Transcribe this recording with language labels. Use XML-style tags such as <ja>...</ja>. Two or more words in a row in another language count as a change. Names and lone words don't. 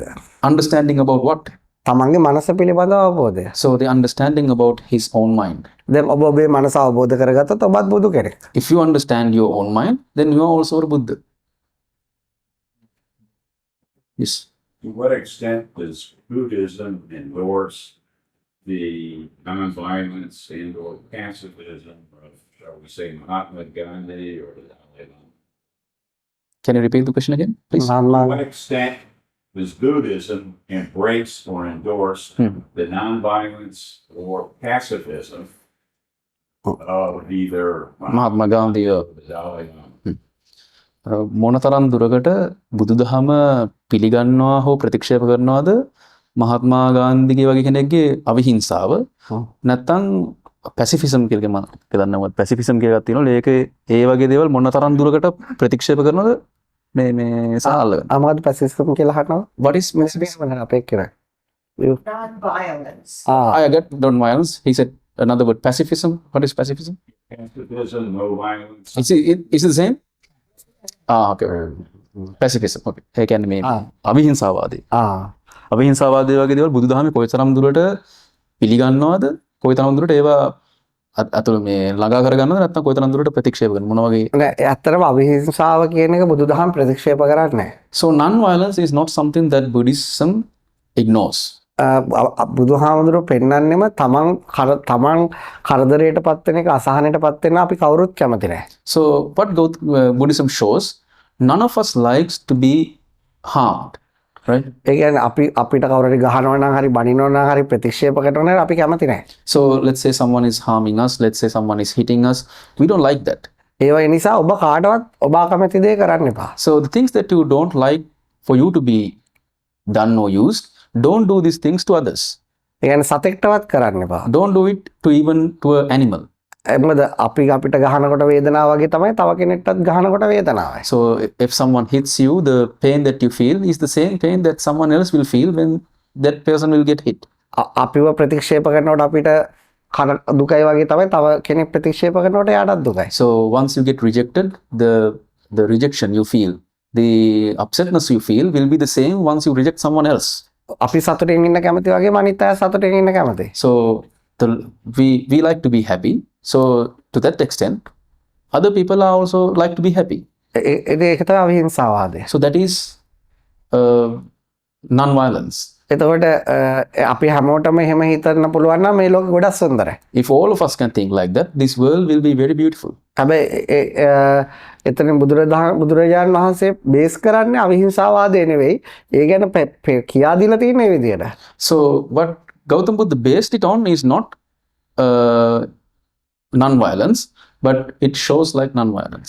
<en>Understanding about what?</en> <si>තමන්ගේ මනස පිළිබඳව අවබෝධය.</si> <en>So the understanding about his own mind.</en> <si>දැන් ඔබ ඔබේ මනස අවබෝධ කරගත්තොත් ඔබත් බුදු කෙනෙක්.</si> <en>If you understand your own mind, then you are also a Buddha. Yes. To what extent does Buddhism endorse the nonviolence and or pacifism of, shall we say, Mahatma Gandhi or the Dalai Lama? Can you repeat the question again, please? To what extent does Buddhism embrace or endorse the nonviolence or pacifism of either Mahatma Gandhi or the Dalai Lama?</en> <si>මොනතරම් දුරකට බුදුදහම පිළිගන්නවා හෝ ප්‍රතික්ෂේප කරනවාද මහත්මා ගාන්ධිගේ වගේ කෙනෙක්ගේ අවිහිංසාව නැත්තම් පැසිෆිසම් කියලා මම දන්නවා පැසිෆිසම් කියලා එකක් තියෙනවා ඒකේ ඒ වගේ දේවල් මොනතරම් දුරකට ප්‍රතික්ෂේප කරනවද මේ සාහල අමාද පැසිෆිසම් කියලා අහනවා.</si> <en>what is</en> <si>පැසිෆිසම් වල අපේ කියලා.</si> <en>Non-violence. I get non-violence. He said another word, pacifism. What is pacifism? Pacifism, no violence. Is it the same? Okay. Pacifism. Okay.</en> <si>ඒ කියන්නේ මේ අවිහිංසාවාදී. අවිහිංසාවාදී වගේ දේවල් බුදුදහමේ කොයිතරම් දුරට පිළිගන්නවද? කොයිතරම් දුරට ඒවා අතුළු මේ ළඟා කරගන්නවද නැත්නම් කොයිතරම් දුරට ප්‍රතික්ෂේප කරනවද? මොන වගේ? නෑ ඇත්තටම අවිහිංසාව කියන එක බුදුදහම ප්‍රතික්ෂේප කරන්නේ නැහැ.</si> <en>So non-violence is not something that Buddhism ignores.</en> <si>බුදුහාමුදුරුවෝ පෙන්වන්නෙම තමන් කරදරයට පත් වෙන එක අසහනයට පත් වෙන අපි කවුරුත් කැමති නැහැ.</si> <en>So what Buddhism shows, none of us likes to be harmed, right?</en> <si>ඒ කියන්නේ අපිට කවුරු හරි ගහනවා නම් හරි බනිනවා නම් හරි ප්‍රතික්ෂේප කරනවා නම් අපි කැමති නැහැ.</si> <en>So let's say someone is harming us, let's say someone is hitting us, we don't like that.</en> <si>ඒ නිසා ඔබ කාටවත් ඔබ අකමැති දේ කරන්න එපා.</si> <en>So the things that you don't like for you to be done or used, don't do these things to others.</en> <si>ඒ කියන්නේ සතෙක්ටවත් කරන්න එපා.</si> <en>Don't do it to even to an animal.</en> <si>මොකද අපිට ගහනකොට වේදනාව වගේ තමයි තව කෙනෙක්ටත් ගහනකොට වේදනාවයි.</si> <en>So if someone hits you, the pain that you feel is the same pain that someone else will feel when that person will get hit.</en> <si>අපිව ප්‍රතික්ෂේප කරනකොට අපිට කන දුකයි වගේ තමයි තව කෙනෙක් ප්‍රතික්ෂේප කරනකොට එයාටත් දුකයි.</si> <en>So once you get rejected, the rejection you feel, the upsetness you feel will be the same once you reject someone else.</en> <si>අපි සතුටින් ඉන්න කැමති වගේම අනිත් අය සතුටින් ඉන්න කැමතියි.</si> <en>So we like to be happy. So to that extent, other people are also like to be happy.</en> <si>ඒක තමයි අවිහිංසාවාදය.</si> <en>So that is non-violence.</en> <si>එතකොට අපි හැමෝටම එහෙම හිතන්න පුළුවන් නම් මේ ලෝකෙ ගොඩක් සුන්දරයි.</si> <en>If all of us can think like that, this world will be very beautiful.</en> <si>හැබැයි එතන බුදුරජාණන් වහන්සේ බේස් කරන්නේ අවිහිංසාවාදය නෙවෙයි. ඒ ගැන කියා දීලා තියෙන මේ විදියට.</si> <en>So what Gautam Buddha based it on is not non-violence, but it shows like non-violence.</en>